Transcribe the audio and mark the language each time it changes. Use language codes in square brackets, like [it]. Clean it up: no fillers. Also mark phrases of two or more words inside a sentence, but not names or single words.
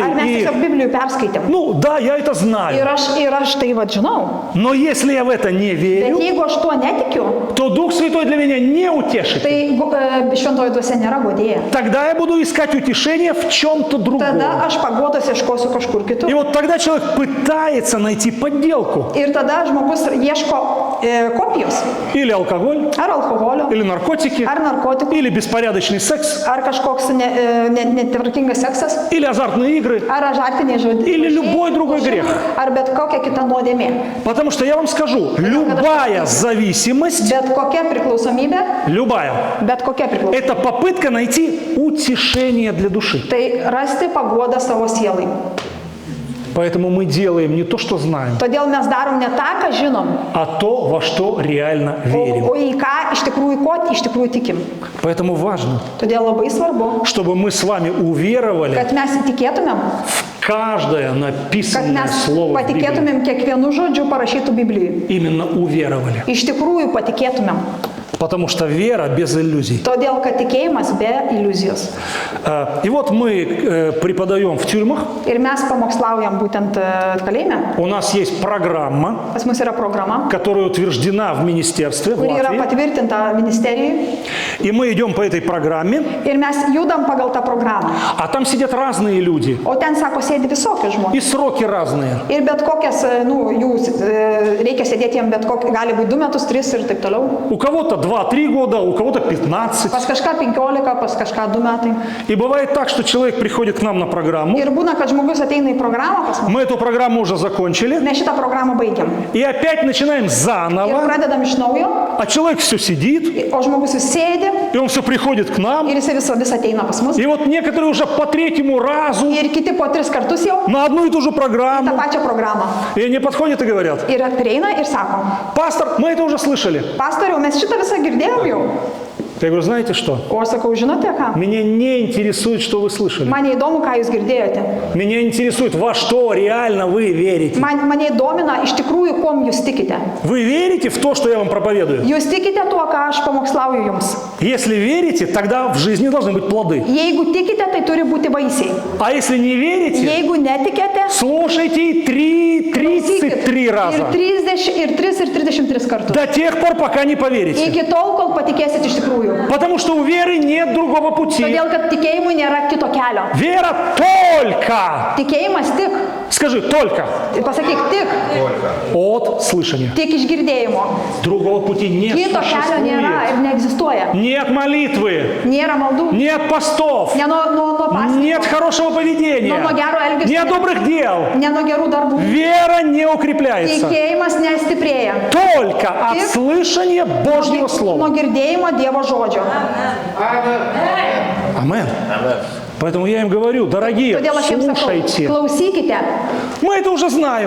[lt] Ar mes [ru] и, [lt] tiesiog Biblijų perskaitėm? [ru] ну да, я это знаю. [lt] Ir aš tai vad žinau. [ru] Но если я в это не [lt] Bet [ru] верю, [lt] jeigu aš tuo netikiu, [ru] то Дух Святой для меня не утешитель. [lt] tai šventoji dvasia nėra godėja. [ru] Тогда я буду искать утешение в чем-то другом. [lt] Tada aš pagodos ieškosiu kažkur [ru] И [lt] kitur. [ru] вот тогда человек пытается найти подделку. [lt] Ir tada žmogus ieško kopijos. [ru] Или алкоголь, [lt] Ar alkoholio, [ru] или наркотики, [lt] ar narkotikų, [ru] или беспорядочный секс, [lt] ar kažkoks netvarkingas seksas, [ru] или азартные игры. [lt] ar azartiniai žodžiai. [ru] Или любой другой грех. [lt] Ar bet kokia kita nuodėmė. [ru] Потому что я вам скажу, любая зависимость, [lt] Bet kokia priklausomybė, [ru] любая, [lt] bet kokia priklausomybė. [ru] это попытка найти утешение для души. [lt] Tai rasti paguodą savo sielai. [ru] Поэтому мы делаем не то, что знаем, [lt] Todėl mes darom ne tą, ką žinom, [ru] а то, во что реально верим. [lt] o į ką iš tikrųjų tikim. [ru] Поэтому важно, [lt] Todėl labai svarbu, [ru] чтобы мы с вами уверовали [lt] kad mes įtikėtumėm, [ru] в каждое [lt] kad [ru] написанное [lt] mes [ru] слово в Библии. [lt] patikėtumėm kiekvienu žodžiu parašytų Biblijai. [ru] Именно уверовали. [lt] Iš tikrųjų patikėtumėm. [ru] Потому что вера без иллюзий. [lt] Todėl, kad tikėjimas be iliuzijos. [ru] И вот мы преподаем в тюрьмах. [lt] Ir mes pamokslaujam būtent kalėjime. [ru] У нас есть программа, [lt] Pas mus yra programa, [ru] которая утверждена в министерстве в [lt] kuri yra [ru] Латвии. [lt] patvirtinta ministerijai. [ru] И мы идем по этой программе, [lt] Ir mes judam pagal tą programą. [ru] а там сидят разные люди. [lt] O ten, sako, sėdi visokie žmonės. [ru] И сроки разные. [lt] Ir bet kokias, reikia sėdėti jam bet kokį, gali būti 2 metus, 3 ir taip toliau. [ru] У кого-то 2-3 года, у кого-то 15. [lt] Pas kažką 15, pas kažką 2 metai. [ru] И bывает так, что человек приходит к нам на программу. [lt] Ir būna, kad žmogus ateina į programą pas mus. [ru] Мы эту программу уже закончили. [lt] Mes šitą programą baigiam. [ru] И опять начинаем [lt] Ir [ru] заново. [lt] pradedam iš naujo, [ru] А человек все сидит, [lt] o žmogus vis sėdi [ru] и он все приходит к нам. [lt] ir jis vis ateina pas mus. [ru] И вот некоторые уже по 3-му разу [lt] Ir kiti po 3 kartus jau [ru] на одну и ту же [lt] tą [ru] программу. [lt] pačią programą. [ru] И они подходят и говорят: [lt] Ir prieina ir sako, [ru] пастор, мы это уже слышали. [lt] pastoriau, mes šitą visą girdėjom jau. [ru] Я говорю: знаете что? [lt] O aš sakau, žinote ką? [ru] Меня не интересует, что вы слышали. [lt] Mane įdomu, ką jūs girdėjote. [ru] Меня интересует, во что реально вы верите. [lt] Mane įdomina iš tikrųjų, kuom jūs tikite. [ru] Вы верите в то, что я вам проповедую? [lt] Jūs tikite tuo, ką aš pamokslauju jums. [ru] Если верите, тогда в жизни должны быть плоды. [lt] Jeigu tikite, tai turi būti vaisiai. [ru] А если не верите, [lt] Jeigu netikite, [ru] слушайте 33 раза. [lt] ir 3 ir 33 kartus. [ru] До тех пор, пока не поверите. [lt] Iki tol, kol patikėsit iš tikrųjų. tikinčiųjų. [ru] Потому что у веры нет другого пути. [lt] Todėl, kad tikėjimui nėra kito kelio. [ru] Вера только, [lt] Tikėjimas tik, [ru] скажи, только [lt] pasakyk, tik, [ru] от слышания. [lt] tik iš girdėjimo. [ru] Другого пути не [lt] Kito kelio nėra [ru] существует. [lt] ir neegzistuoja. [ru] Нет молитвы, [lt] Nėra maldų, [ru] нет постов, [lt] ne nuo pasninkų, [ru] нет хорошего поведения, [lt] nuo gero elgesio, [ru] нет добрых дел. [lt] ne nuo gerų darbų. [ru] Вера не укрепляется. [lt] Tikėjimas nestiprėja. [ru] Только от слышания Божьего [lt] Nuo [ru] Слова. [lt] girdėjimo Dievo žodžio. [ru] Амен. Поэтому я им говорю, дорогие, [lt] Todėl aš jums sakau, [ru] слушайте. [lt] klausykite. [ru] Мы это уже знаем.